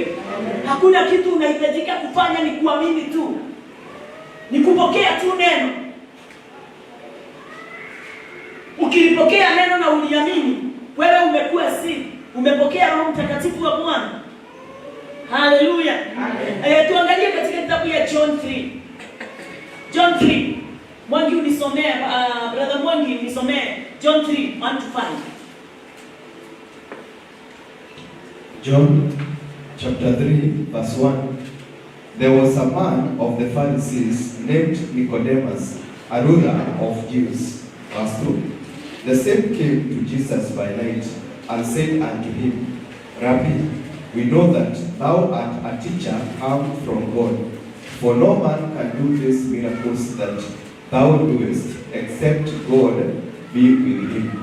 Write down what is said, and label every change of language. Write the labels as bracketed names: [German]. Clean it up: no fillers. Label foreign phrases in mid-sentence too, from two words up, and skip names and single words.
[Swahili] Hakuna kitu unahitajika kufanya, ni kuamini tu, ni kupokea tu neno. Ukilipokea neno na uliamini, wewe umekuwa siri, umepokea Roho Mtakatifu wa Bwana. Haleluya. Tuangalie katika kitabu ya John 3. John 3. Mwangi unisomee, brother Mwangi unisomee John 3, 1 to 5. [English] John chapter 3 verse 1. There was a man of the Pharisees named Nicodemus, a ruler of Jews. Verse 2. The same came to Jesus by night and said unto him, Rabbi, we know that thou art a teacher come from God, for no man can do these miracles that thou doest, except God be with him.